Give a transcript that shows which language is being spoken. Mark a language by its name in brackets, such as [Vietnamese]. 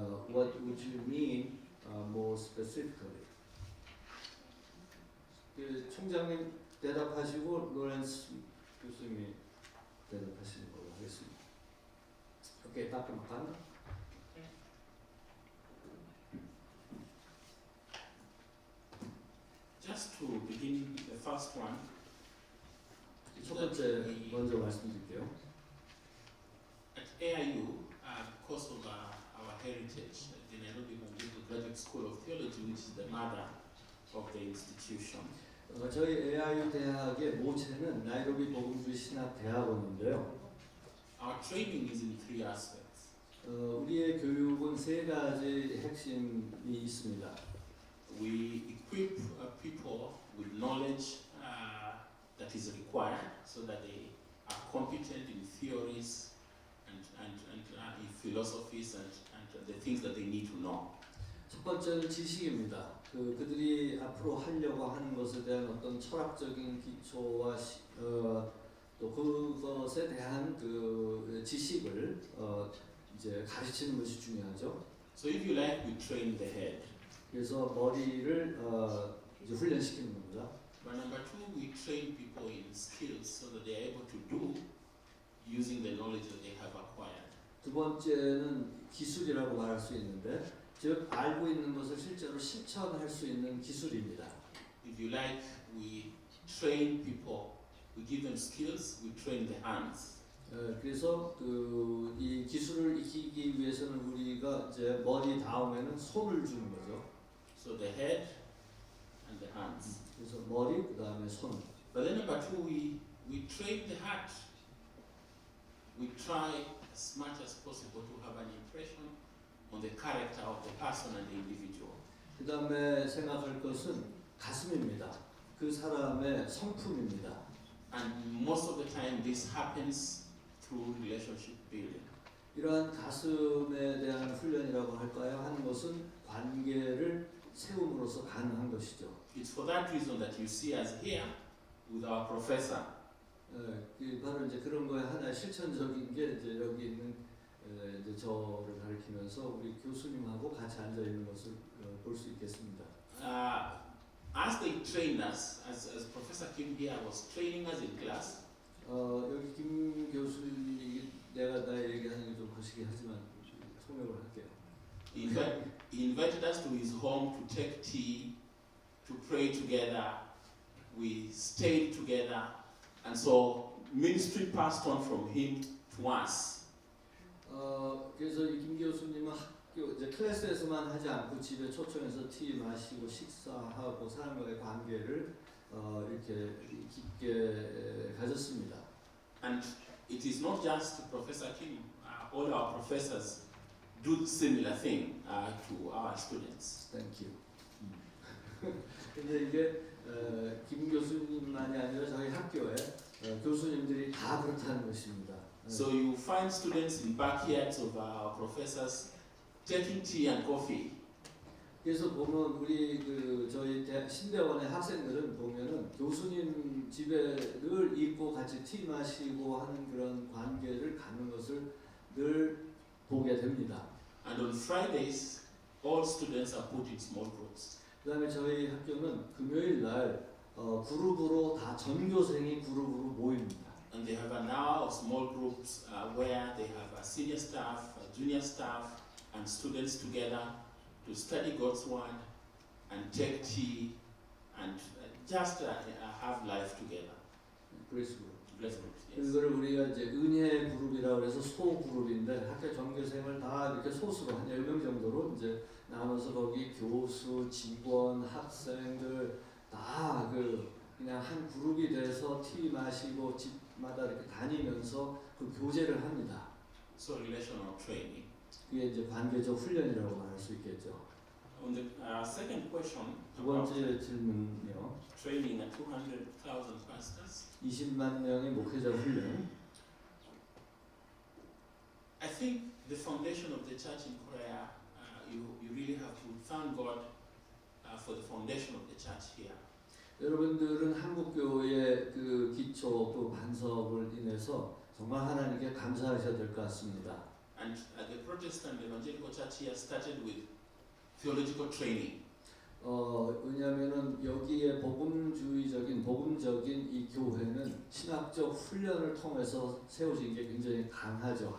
[English] What would you mean more specifically? [Korean] 그 총장님 대답하시고 로렌스 교수님이 대답하시는 걸로 하겠습니다. [English] 오케이, Dr. Mukanda. Just to begin the first one, [Korean] 첫 번째 먼저 말씀드릴게요. [English] at AIU, because of our heritage, the Nairobi Evangelical Graduate School of Theology, which is the mother of the institution, [Korean] 저희 AIU 대학의 모체는 나이로비 복음주의 신학 대학원인데요. [English] our training is in three aspects. [Korean] 우리의 교육은 세 가지 핵심이 있습니다. [English] We equip people with knowledge that is required so that they are competent in theories and in philosophies and the things that they need to know. [Korean] 첫 번째는 지식입니다. 그들이 앞으로 하려고 하는 것에 대한 어떤 철학적인 기초와 또 그것에 대한 그 지식을 이제 가르치는 것이 중요하죠. [English] So if you like, we train the head. [Korean] 그래서 머리를 이제 훈련시키는 겁니다. [English] But number two, we train people in skills so that they are able to do using the knowledge that they have acquired. [Korean] 두 번째는 기술이라고 말할 수 있는데, 즉 알고 있는 것을 실제로 실천할 수 있는 기술입니다. [English] If you like, we train people. We give them skills. We train the hands. [Korean] 그래서 이 기술을 익히기 위해서는 우리가 이제 머리 다음에는 손을 주는 거죠. [English] So the head and the hands. [Korean] 그래서 머리 그 다음에 손. [English] But then number two, we train the heart. We try as much as possible to have an impression on the character of the person and the individual. [Korean] 그 다음에 생각할 것은 가슴입니다. 그 사람의 성품입니다. [English] And most of the time, this happens through relationship building. [Korean] 이러한 가슴에 대한 훈련이라고 할까요? 하는 것은 관계를 세움으로써 가능한 것이죠. [English] It's for that reason that you see us here with our professor. [Korean] 바로 이제 그런 거에 하나의 실천적인 게 이제 여기 있는 이제 저를 가리키면서 우리 교수님하고 같이 앉아 있는 것을 볼 수 있겠습니다. [English] As they train us, as Professor Kim here was training us in class, [Korean] 여기 김 교수님이 내가 나의 얘기하는 게 좀 거시기 하지만 통역을 할게요. [English] he invited us to his home to take tea, to pray together. We stayed together, and so ministry passed on from him to us. [Korean] 그래서 이 김 교수님은 학교 이제 클래스에서만 하지 않고 집에 초청해서 티 마시고 식사하고 사람과의 관계를 이렇게 깊게 가졌습니다. [English] And it is not just Professor Kim. All our professors do similar thing to our students. Thank you. [Korean] 근데 이게 김 교수님만이 아니라 저희 학교에 교수님들이 다 그렇다는 것입니다. [English] So you find students in backyards of our professors taking tea and coffee. [Korean] 그래서 보면 우리 저희 신대원의 학생들은 보면은 교수님 집에 늘 있고 같이 티 마시고 하는 그런 관계를 갖는 것을 늘 보게 됩니다. [English] And on Fridays, all students are put in small groups. [Korean] 그다음에 저희 학교는 금요일 날 그룹으로 다 전교생이 그룹으로 모입니다. [English] And they have an hour of small groups where they have a senior staff, a junior staff, and students together to study God's word and take tea and just have life together. [Korean] 그레이스 그룹. [English] Blessed groups, yes. [Korean] 그거를 우리가 이제 은혜 그룹이라고 해서 소 그룹인데 학교 전교생을 다 이렇게 소수로 한 10명 정도로 이제 나눠서 거기 교수, 직원, 학생들 다 그냥 한 그룹이 돼서 티 마시고 집마다 이렇게 다니면서 그 교제를 합니다. [English] So relational training. [Korean] 그게 이제 관계적 훈련이라고 말할 수 있겠죠. [English] On the second question [Korean] 두 [English] about [Korean] 번째 질문은요. [English] training at 200,000 pastors, [Korean] 20만 명의 목회자 훈련. [English] I think the foundation of the church in Korea, you really have to thank God for the foundation of the church here. [Korean] 여러분들은 한국 교회의 그 기초 또 반석을 인해서 정말 하나님께 감사하셔야 될 것 같습니다. [English] And the Protestant evangelical church here started with theological training. [Korean] 왜냐하면은 여기에 복음적인 이 교회는 신학적 훈련을 통해서 세워진 게 굉장히 강하죠.